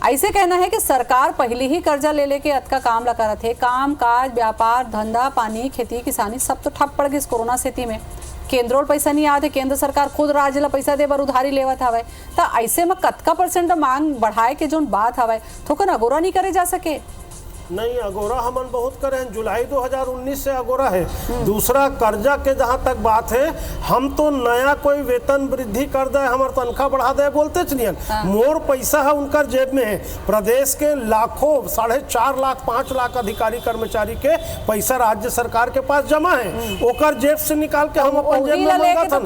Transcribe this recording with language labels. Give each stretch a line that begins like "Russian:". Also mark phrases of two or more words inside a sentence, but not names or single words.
Chhattisgarhi: ऐसे कहना है कि सरकार पहले ही कर्जा ले लेके अतका काम ला करत है, काम काज व्यापार धंधा पानी खेती किसानी सब तो ठप पड़ गई इस कोरोना स्थिति में। केंद्र पैसा नहीं आते, केंद्र सरकार खुद राज्य ला पैसा दे बर उधारी लेवत हवे, तो ऐसे में कतका % मांग बढ़ाए के जोन बात हवे थोकन अगोरा नहीं करे जा सके। नहीं, अगोरा हमन बहुत करे हैं, जुलाई 2019 से अगोरा है। दूसरा कर्जा के जहाँ तक बात है, हम तो नया कोई वेतन वृद्धि कर दे, हमार तनख्वाह बढ़ा दे बोलते चलिए, मोर पैसा है उनकर जेब में है। प्रदेश के लाखों 4.5 लाख 5 लाख अधिकारी कर्मचारी के पैसा राज्य सरकार के पास जमा है, ओकर जेब से निकाल के हम अपन जेब में मंगा था।